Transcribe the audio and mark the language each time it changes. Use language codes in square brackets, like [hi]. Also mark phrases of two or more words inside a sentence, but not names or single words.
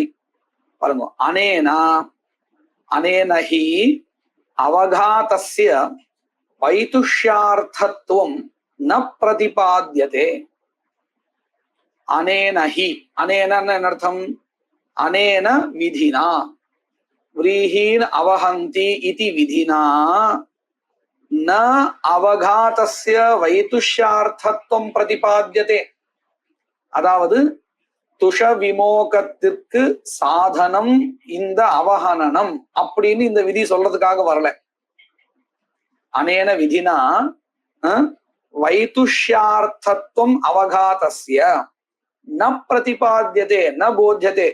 [ta] பாருங்க. [sa] अनेनहि अवघातस्य वैतुष्यार्थत्वं न प्रतिपाद्यते. அனேனஹி, அனேன [ta] என்ன அர்த்தம்? [sa] अनेन विधिना व्रीहीन अवहन्ति इति विधिना न अवघातस्य वैतुष्यार्थत्वं प्रतिपाद्यते. [ta] அதாவது துஷ விமோகத்திற்கு சாதனம் இந்த அவஹனனம் அப்படின்னு இந்த விதி சொல்றதுக்காக வரல. [sa] अनेन विधिना वैतुष्यार्थत्वं अवघातस्य न प्रतिपाद्यते न बोध्यते.